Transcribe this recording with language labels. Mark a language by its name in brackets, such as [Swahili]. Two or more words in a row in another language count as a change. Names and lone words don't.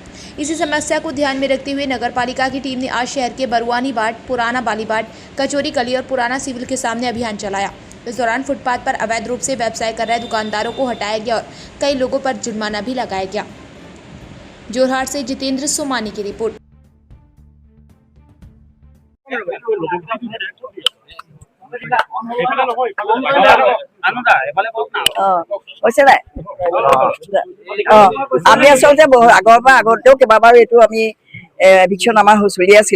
[Hindi] इसी समस्या को ध्यान में रखते हुए नगर पालिका की टीम ने आज शहर के बरुआनी बाट, पुराना बाली बाट, कचोरी कली और पुराना सिविल के सामने अभियान चलाया। इस दौरान फुटपाथ पर अवैध रूप से व्यवसाय कर रहे दुकानदारों को हटाया गया और कई लोगों पर जुर्माना भी लगाया गया। जोरहाट से जितेंद्र सोमानी की रिपोर्ट। [Assamese] আমি আচলতে আগতেও কেইবাবাৰো এইটো আমি এভিকশ্যন আমাৰ চলি আছিলে।